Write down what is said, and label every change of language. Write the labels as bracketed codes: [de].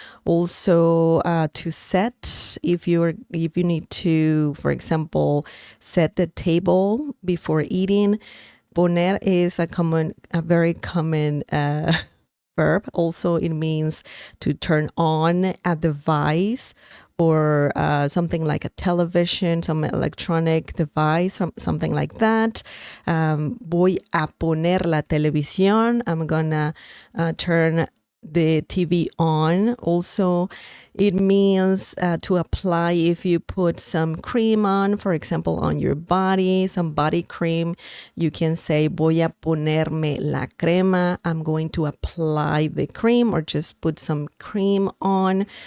[en] Also to set, if you need to, for example, set the table before eating. Poner is a very common verb. Also, it means to turn on a device or something like a television, some electronic device, something like that. [es] Voy a poner la televisión. [en] I'm gonna turn the TV on. Also, it means to apply if you put some cream on, for example, on your body, some body cream. You can say, [es] voy a ponerme la crema. [en] I'm going to apply the cream or just put some cream on.